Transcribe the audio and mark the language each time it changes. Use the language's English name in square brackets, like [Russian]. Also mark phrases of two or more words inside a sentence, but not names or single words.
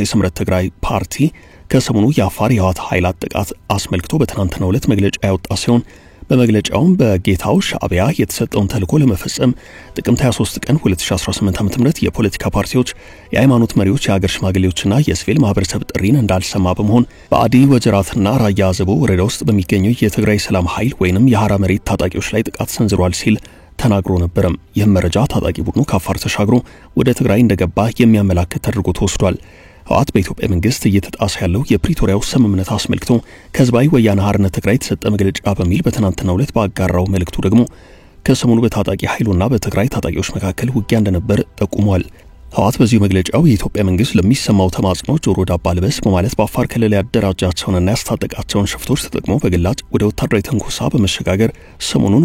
[Amharic] ስምረት ትግራይ ፓርቲ ከሰሞኑ የአፋር የህወሓት ኃይላት ጥቃት አስመልክቶ በትናንትናው ዕለት መግለጫ ያወጣ ሲሆን በመግለጫውም በጌታው ሻዕቢያ የተሰጠውን ተልዕኮ ለመፈጸም ጥቅምት 23 ቀን 2018 ዓ.ም የፖለቲካ ፓርቲዎች፣ የሃይማኖት መሪዎች፣ የሀገር ሽማግሌዎችና የሲቪል ማህበረሰብ ጥሪን እንዳልሰማ በመሆን በአዲ ወጀራትና ራያ አዘቦ ወረዳ ውስጥ በሚገኙ የትግራይ ሰላም ኃይል ወይንም የሐራ መሬት ታጣቂዎች ላይ ጥቃት ሰንዝሯል ሲል ተናግሮ ነበርም። ይህም መረጃ ታጣቂ ቡድኑ ከአፋር ተሻግሮ ወደ ትግራይ እንደገባ የሚያመላክት ተደርጎ ተወስዷል። ህወሓት በኢትዮጵያ መንግስት እየተጣሰ ያለው የፕሪቶሪያው ስምምነት አስመልክቶ ከህዝባዊ ወያነ ሓርነት ትግራይ የተሰጠ መግለጫ በሚል በትናንትናው ዕለት ባጋራው መልእክቱ ደግሞ ከሰሞኑ በታጣቂ ኃይሉና በትግራይ ታጣቂዎች መካከል ውጊያ እንደነበር ጠቁሟል። ህወሓት በዚሁ መግለጫው የኢትዮጵያ መንግስት ለሚሰማው ተማጽኖ ጆሮ ዳባ ልበስ በማለት በአፋር ክልል ያደራጃቸውንና ያስታጠቃቸውን ሽፍቶች ተጠቅሞ በግላጭ ወደ ወታደራዊ ትንኮሳ በመሸጋገር ሰሞኑን